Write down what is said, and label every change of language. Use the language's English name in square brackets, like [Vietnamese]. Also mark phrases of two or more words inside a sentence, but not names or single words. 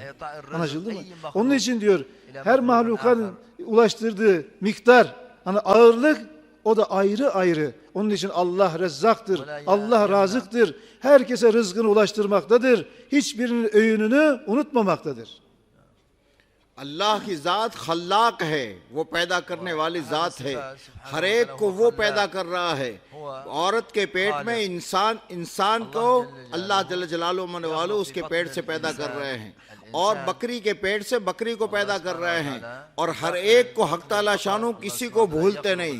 [Turkish] Anlaşıldı mı? Onun için diyor her mahlukanın ulaştırdığı miktar, hani ağırlık, o da ayrı ayrı. Onun için Allah rezzaktır, Allah razıktır. Herkese rızkını ulaştırmaktadır. Hiçbirinin öğününü unutmamaktadır. [Urdu] اللہ کی ذات خلاق ہے، وہ پیدا کرنے والی ذات ہے، ہر ایک کو وہ پیدا کر رہا ہے۔ عورت کے پیٹ میں انسان کو اللہ جل جلالہ منوالو اس کے پیٹ سے پیدا کر رہے ہیں، اور بکری کے پیٹ سے بکری کو پیدا کر رہے ہیں، اور ہر ایک کو حق تعالیٰ شانو کسی کو بھولتے نہیں۔